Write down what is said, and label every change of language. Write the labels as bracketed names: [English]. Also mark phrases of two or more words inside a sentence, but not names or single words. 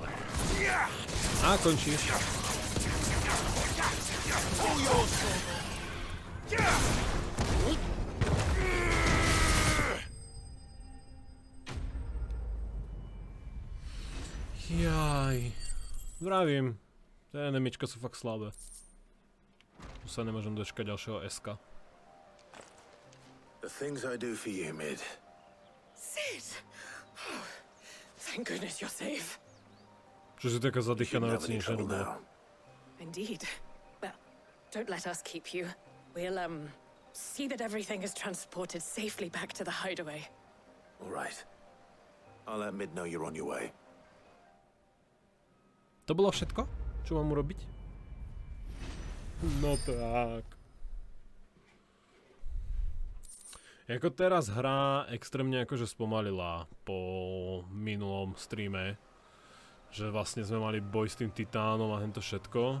[Slovak] A končíš. Jaj. Vravím. Tie enemička sú fakt slabé. Tu sa nemôžem dočkať ďalšieho SK. [English] The things I do for you, Mid. Sid! Oh, thank goodness you're safe. [Slovak] Čo si taká zadýchaná vec, nič nebolo. [English] Indeed. Well, don't let us keep you. We'll, see that everything is transported safely back to the hideaway. All right. I'll let Mid know you're on your way. [Slovak] To bolo všetko? Čo mám urobiť? No tak. Jako teraz hra extrémne akože spomalila po minulom streame. Že vlastne sme mali boj s tým titánom a hento všetko.